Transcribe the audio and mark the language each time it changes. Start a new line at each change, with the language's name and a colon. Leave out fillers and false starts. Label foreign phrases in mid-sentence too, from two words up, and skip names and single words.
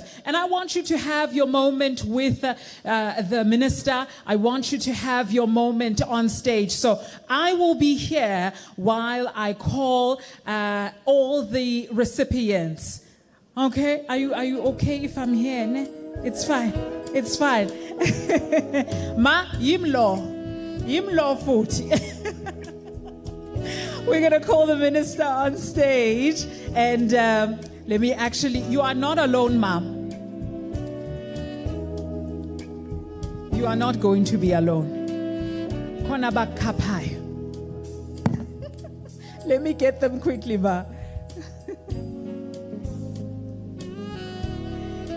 English: And I want you to have your moment with the minister. I want you to have your moment on stage. So I will be here while I call all the recipients. Okay? Are you okay if I'm here? Ne? It's fine. It's fine.
Zulu: Ma, yimlo futhi.
English: We're going to call the minister on stage. And let me actually, you are not alone, ma'am. You are not going to be alone. Let me get them quickly, ma.